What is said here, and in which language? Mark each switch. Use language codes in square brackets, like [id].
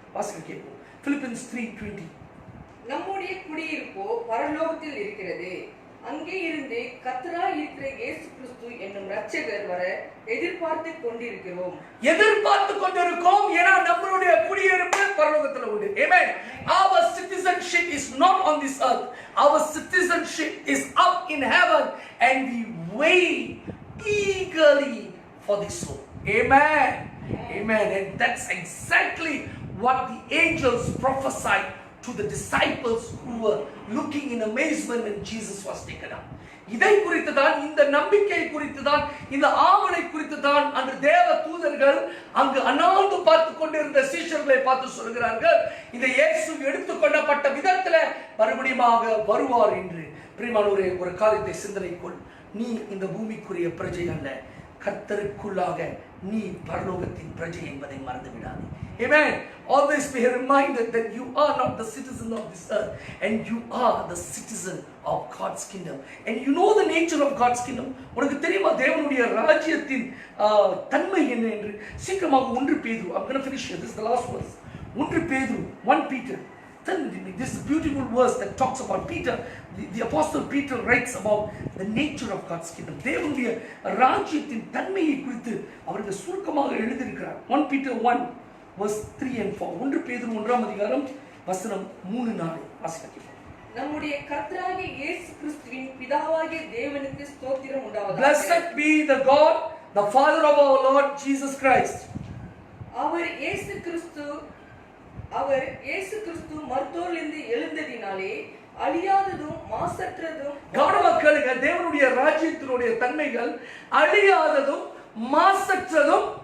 [ta] வாசிக்க கேட்போம். Philippians 3:20. நம்முடைய குடியிருப்போ பரலோகத்தில் இருக்கிறது. அங்கே இருந்து கர்த்தராய் இருக்கிற இயேசு கிறிஸ்து என்னும் இரட்சகர் வர எதிர்பார்த்து கொண்டிருக்கிறோம். ஏன்னா நம்மளுடைய குடியிருப்பு பரலோகத்தில் உண்டு. [en] Amen. Our citizenship is not on this earth. Our citizenship is up in heaven and we wait eagerly for this soul. Amen. Amen. And that's exactly what the angels prophesied to the disciples who were looking in amazement when Jesus was taken up. [ta] இதை குறித்து தான், இந்த நம்பிக்கை குறித்து தான், இந்த ஆவலை குறித்து தான் அன்று தேவ தூதர்கள் அங்கு அண்ணாந்து பார்த்து கொண்டிருந்த சீஷர்களை பார்த்து சொல்கிறார்கள், இந்த இயேசு எடுத்துக்கொள்ளப்பட்ட விதத்துல மறுபடியும் வருவார் என்று. பிரியமானவரே, ஒரு காரியத்தை சிந்தனைக்குள், நீ இந்த பூமிக்குரிய பிரஜை அல்ல, கர்த்தருக்குள்ளாக நீ பரலோகத்தின் பிரஜை என்பதை மறந்து விடாதே. [en] Amen. Always be reminded that you are not the citizen of this earth and you are the citizen of God's kingdom. And you know the nature of God's kingdom. [ta] உனக்கு தெரியுமா தேவனுடைய ராஜ்யத்தின் தன்மை என்ன என்று? சீக்கிரமாக 1 பேதுரு. [en] I'm going to finish here. This is the last verse. 1 பேதுரு 1 Peter. This is a beautiful verse that talks about Peter. The apostle Peter writes about the nature of God's kingdom. [ta] தேவனுடைய ராஜ்யத்தின் தன்மையை குறித்து அவர்கள் சுருக்கமாக எழுதியிருக்கிறார். [en] 1 Peter 1 verse 3 and 4. [ta] 1 பேதுரு 1ஆம் அதிகாரம் வசனம் 3-4 வாசிக்கிறேன். நம்முடைய கர்த்தராகிய இயேசு கிறிஸ்துவின் பிதாவாகிய தேவனுக்கு ஸ்தோத்திரம் உண்டாவதாக. [en] Blessed be the God, the Father of our Lord Jesus Christ. [ta] அவர் இயேசு கிறிஸ்து மர்த்தோரிலிருந்து எழுந்ததினாலே அழியாததும் மாசற்றதும். கவனமாக தேவனுடைய ராஜ்யத்தினுடைய தன்மைகள் அழியாததும் மாசற்றதும்